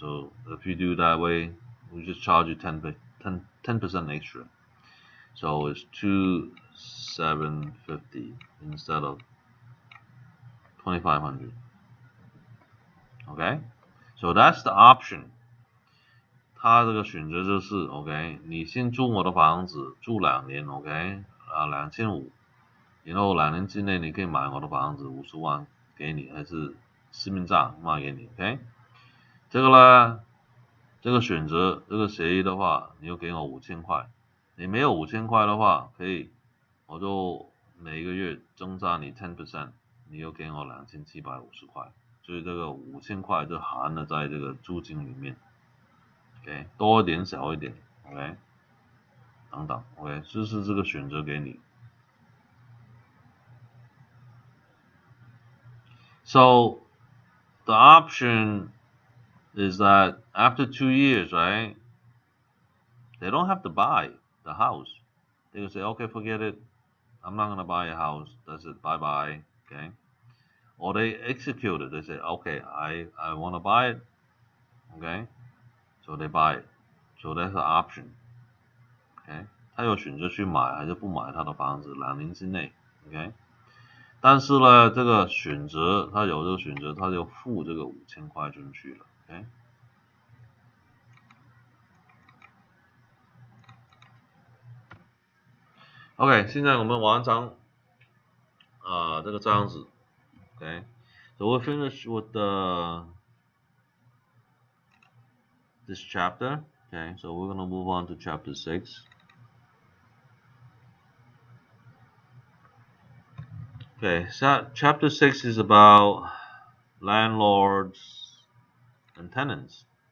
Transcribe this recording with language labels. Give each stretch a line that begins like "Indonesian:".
English: So if you do that way, we just charge you 10% extra. So it's 2,750 instead of 2,500. Okay, so that's the option.
Chinese: 它这个选择就是 OK， 你先租我的房子住2年 OK， 2500，然后2年之内你可以买我的房子50万给你，还是市面上卖给你 OK。这个呢，这个选择这个协议的话，你就给我5000块。你没有5000块的话，可以我就每个月增加你 10%， 你又给我2750块，所以这个5000块就含了在这个租金里面。 OK， 多一点少一点 OK， 等等 OK， 就是这个选择给你。
English: So the option is that after 2 years, right, they don't have to buy the house. They will say, okay, forget it. I'm not gonna buy a house. That's it. Bye bye. Okay. Or they execute it. They say, okay, I want to buy it. Okay. So they buy it. So that's the option.
Chinese: OK， 他有选择去买还是不买他的房子，2年之内 ，OK。但是呢，这个选择他有这个选择，他就付这个5000块进去了 ，OK。 OK， 现在我们完成这个章子 ，OK。
English: So we'll finish with this chapter. Okay, so we're gonna move on to chapter 6. Okay, so chapter 6 is about landlords and tenants.